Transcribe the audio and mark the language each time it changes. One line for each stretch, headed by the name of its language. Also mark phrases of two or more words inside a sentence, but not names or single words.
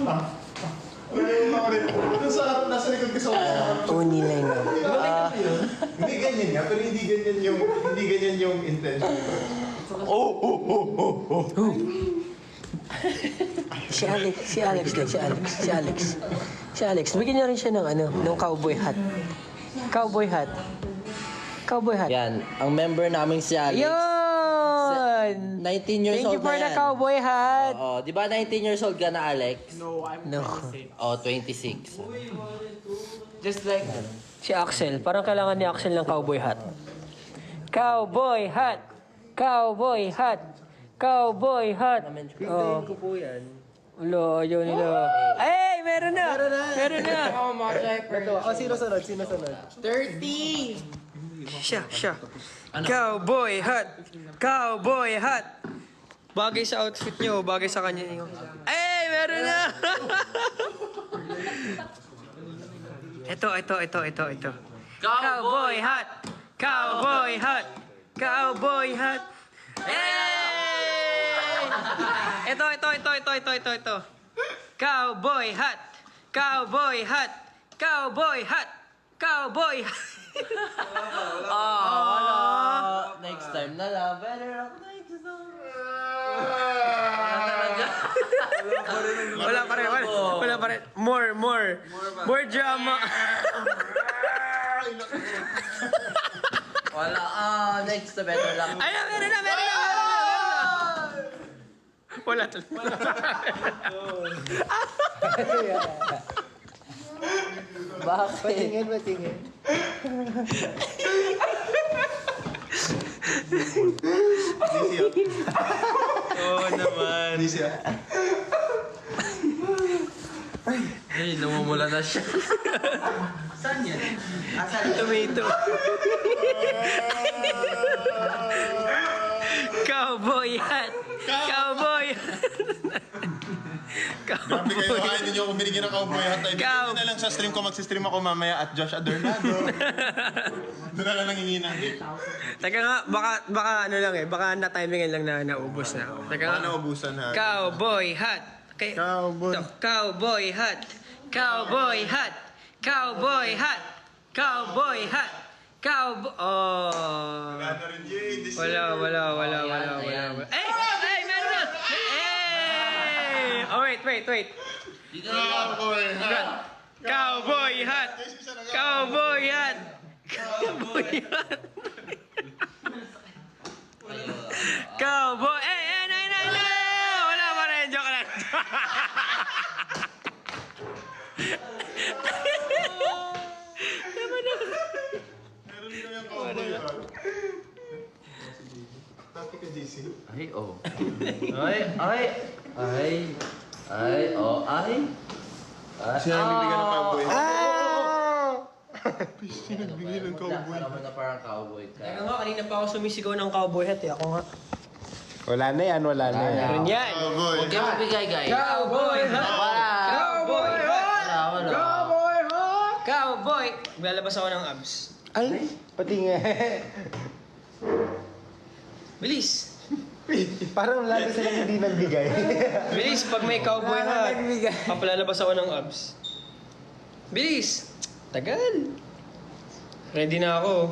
Filipino: Nasa likod ko sa Hindi ganyan nga, pero hindi ganyan yung intention. Si Alex. Bigyan niya rin siya ng ng
English: cowboy hat. Cowboy hat.
Filipino: Yan, ang member namin si Alex. Yun!
English: 19 years Thank old you for
Filipino: na
English: the
Filipino: yan.
English: cowboy hat.
Filipino: Oo, di ba
English: 19 years old
Filipino: ka na, Alex?
English: No. Oh, 26. Just like,
Filipino: Si Axel. Parang kailangan ni Axel ng
English: cowboy hat. Cowboy hat! Cowboy hat! Cowboy hat! Oh.
Filipino: ko po yan. Ulo, ayaw nila. Ay, meron na! Meron na! Sino sunod? 30! Siya.
English: Cowboy hat. Cowboy hat.
Filipino: Bagay sa outfit niyo, bagay sa kanya niyo. Eh, meron na. Ito.
English: Cowboy hat. Cowboy hat. Cowboy hat. Eh! Ito. Cowboy hat. Cowboy hat. Cowboy hat. Cowboy hat.
Filipino: Wala.
English: Next time
Filipino: na lang.
English: Better luck next time.
Filipino: Wala pa rin.
English: More drama.
Filipino: Wala.
English: Next time better luck.
Filipino: Ay, meron na. Wala talaga. Bakit? Patingin. Oo naman. Ay, namumula na siya.
English: Tomato. Cowboy hat. Cowboy hat.
Filipino: Grabe kayo, hindi nyo ako binigyan ng
English: cowboy hat. Ay, Cow-
Filipino: na lang sa stream ko, magsistream ako mamaya at Josh Adornado. Doon na lang nanginginan. Teka nga, baka ano lang baka na-timingan lang na naubos na. Teka Baka nga. naubusan ha.
English: Cowboy hat. Okay. Cowboy. Ito, cowboy hat. Cowboy hat. Cowboy hat. Cowboy hat. Cowboy. Oh.
Filipino: Wala. Eh, meron na.
English: Eh! Oh, wait. Cowboy hat. Cowboy hat. Cowboy hat. Cowboy hat. Cowboy.
Filipino: No. Wala pa rin. Joke lang. Tapos ka, JC. Ay, oh. Ay, oh, ay. Siya nagbibigay ng
English: cowboy hat.
Filipino: Siya nagbibigay ng
English: cowboy hat.
Filipino: Naman na parang cowboy ka. Teka nga, kanina pa ako sumisigaw ng
English: cowboy hat
Filipino: Ako nga. Wala na yan. Meron yan.
English: Cowboy
Filipino: Huwag kayo magbigay, guys.
English: Cowboy hat.
Filipino: Wala.
English: Cowboy hat.
Filipino: Wala. Cowboy. Lalabas ako ng abs. Ay, patingin. Bilis. Parang lagi silang hindi nagbigay. Bilis, pag may
English: cowboy hat,
Filipino: papalalabas ako ng abs. Bilis! Tagal! Ready na ako.